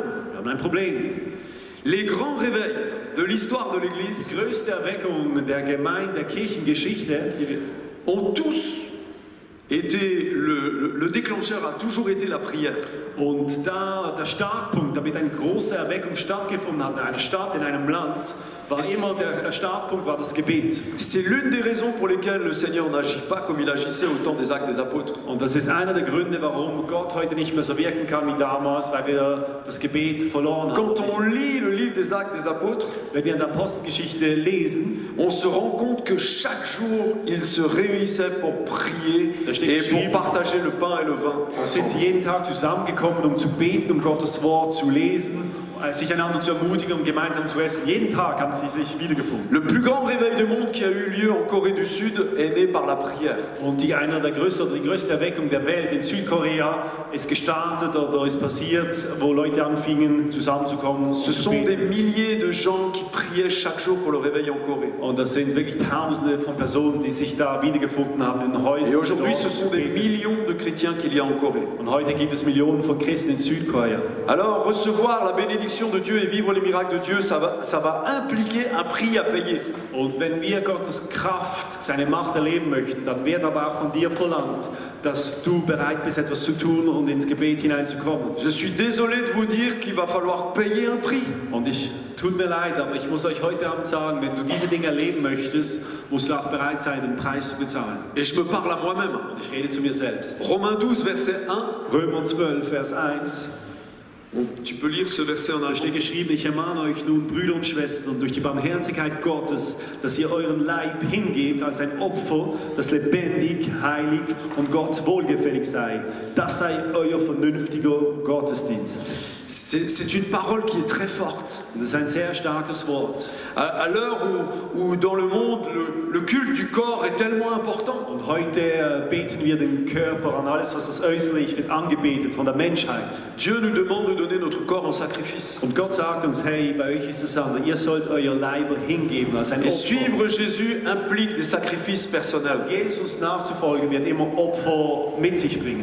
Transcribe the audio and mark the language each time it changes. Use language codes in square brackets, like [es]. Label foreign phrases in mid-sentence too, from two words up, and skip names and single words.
[de] Wir haben ein Problem. [fr] Les grands réveils de l'histoire de l'Église [de] Die größte Erweckung der Gemeinde, der Kirchengeschichte, [fr] ont tous été, le déclencheur a toujours été la prière. [de] und da der Startpunkt, damit eine große Erweckung stattgefunden hat, in einer Stadt, in einem Land, war immer der Startpunkt war das Gebet. [fr] C'est l'une des raisons pour lesquelles le Seigneur n'agit pas comme il agissait au temps des Actes des Apôtres. [de] Und das ist einer der Gründe, warum Gott heute nicht mehr so wirken kann wie damals, weil wir das Gebet verloren [fr] Quand [de] haben. [fr] on lit le livre des Actes des Apôtres, [de] Wenn wir in der Apostelgeschichte lesen, [fr] on se rend compte que chaque jour, ils se réunissaient pour prier et pour partager le pain et le vin [de] sind [fr] ensemble. [de] sie jeden Tag zusammengekommen, um zu beten, um Gottes Wort zu lesen, sich einander zu ermutigen, um gemeinsam zu essen. Jeden Tag haben sie sich wiedergefunden. [fr] Le plus grand réveil du monde qui a eu lieu en Corée du Sud est né par la prière. [de] Und die größte Erweckung der Welt in Südkorea ist gestartet oder ist passiert, wo Leute anfingen zusammenzukommen. [fr] Ce [de] zu [fr] sont des [de] beten. [fr] milliers de gens qui priaient chaque jour pour le réveil en Corée. [de] Und das sind wirklich Tausende von Personen, die sich da wiedergefunden haben in Häusern. [fr] Et aujourd'hui, [de] dort [fr] ce sont des [de] beten. [fr] millions de chrétiens qu'il y a en Corée. [de] Und heute gibt es Millionen von Christen in Südkorea. [fr] Alors, recevoir la bénédiction de Dieu et vivre les miracles de Dieu, ça va impliquer un prix à payer. [de] Und wenn wir Gottes Kraft, seine Macht erleben möchten, dann wird aber auch von dir verlangt, dass du bereit bist, etwas zu tun und ins Gebet hineinzukommen. [fr] Je suis désolé de vous dire qu'il va falloir payer un prix. [de] Und tut mir leid, aber ich muss euch heute Abend sagen, wenn du diese Dinge erleben möchtest, musst du auch bereit sein, den Preis zu bezahlen. [fr] Et je me parle à moi-même. [de] Und ich rede zu mir selbst. [fr] Romains 12, verset 1. [de] Römer 12, Vers 1. [fr] Tu peux lire ce verset en [de] Da steht [fr] allemand. [de] geschrieben, ich ermahne euch nun, Brüder und Schwestern, durch die Barmherzigkeit Gottes, dass ihr euren Leib hingebt als ein Opfer, das lebendig, heilig und Gott wohlgefällig sei. Das sei euer vernünftiger Gottesdienst. [fr] C'est une parole qui est très forte. [de] Und das ist ein sehr starkes Wort. [fr] À l'heure où dans le monde, le culte du corps est tellement important. [de] Und heute beten wir den Körper an, alles was das Äußerliche wird angebetet von der Menschheit. [fr] Dieu nous demande de donner notre corps en sacrifice. [de] Und Gott sagt uns, hey, bei euch ist es anders, ihr sollt euer Leiber hingeben als ein [fr] Et [de] Opfer. [fr] suivre Jésus implique des sacrifices personnels. [de] Jesus nachzufolgen wird immer Opfer mit sich bringen.